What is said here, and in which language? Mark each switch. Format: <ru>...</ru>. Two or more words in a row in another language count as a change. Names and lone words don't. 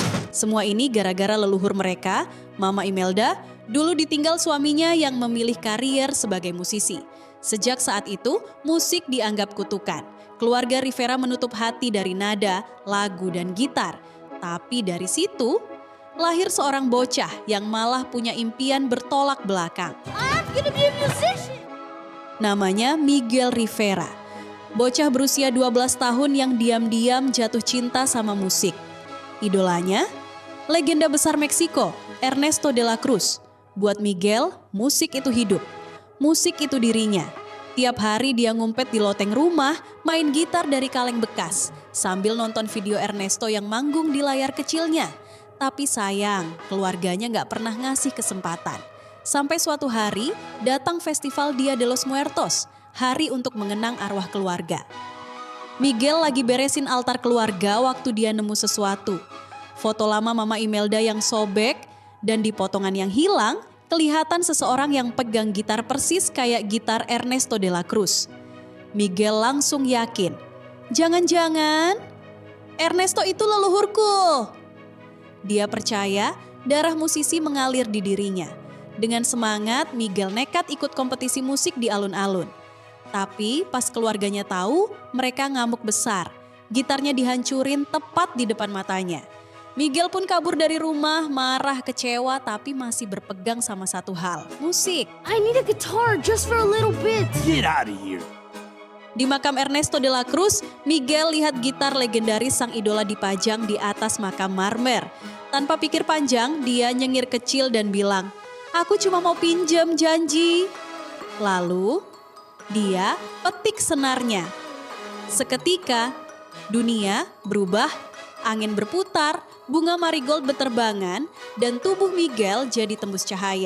<id>Semua ini gara-gara leluhur mereka, Mama Imelda, dulu ditinggal suaminya yang memilih karier sebagai musisi. Sejak saat itu, musik dianggap kutukan. Keluarga Rivera menutup hati dari nada, lagu, dan gitar. Tapi dari situ, lahir seorang bocah yang malah punya impian bertolak belakang.</id> <en>I'm gonna be a musician.</en> <id>Namanya Miguel Rivera. Bocah berusia 12 tahun yang diam-diam jatuh cinta sama musik. Idolanya, legenda besar Meksiko, Ernesto de la Cruz. Buat Miguel, musik itu hidup. Musik itu dirinya. Tiap hari dia ngumpet di loteng rumah, main gitar dari kaleng bekas, sambil nonton video Ernesto yang manggung di layar kecilnya. Tapi sayang, keluarganya gak pernah ngasih kesempatan. Sampai suatu hari, datang festival Dia de los Muertos, hari untuk mengenang arwah keluarga. Miguel lagi beresin altar keluarga waktu dia nemu sesuatu. Foto lama Mama Imelda yang sobek dan di potongan yang hilang, kelihatan seseorang yang pegang gitar persis kayak gitar Ernesto de la Cruz. Miguel langsung yakin, jangan-jangan Ernesto itu leluhurku. Dia percaya darah musisi mengalir di dirinya. Dengan semangat, Miguel nekat ikut kompetisi musik di alun-alun. Tapi pas keluarganya tahu, mereka ngamuk besar. Gitarnya dihancurin tepat di depan matanya. Miguel pun kabur dari rumah, marah, kecewa, tapi masih berpegang sama satu hal, musik.</id> <en>I need a guitar just for a little bit. Get out of here!</en> <id>Di makam Ernesto de la Cruz, Miguel lihat gitar legendaris sang idola dipajang di atas makam marmer. Tanpa pikir panjang, dia nyengir kecil dan bilang, "Aku cuma mau pinjem, janji." Lalu, dia petik senarnya. Seketika, dunia berubah, angin berputar, bunga marigold berterbangan, dan tubuh Miguel jadi tembus cahaya.</id>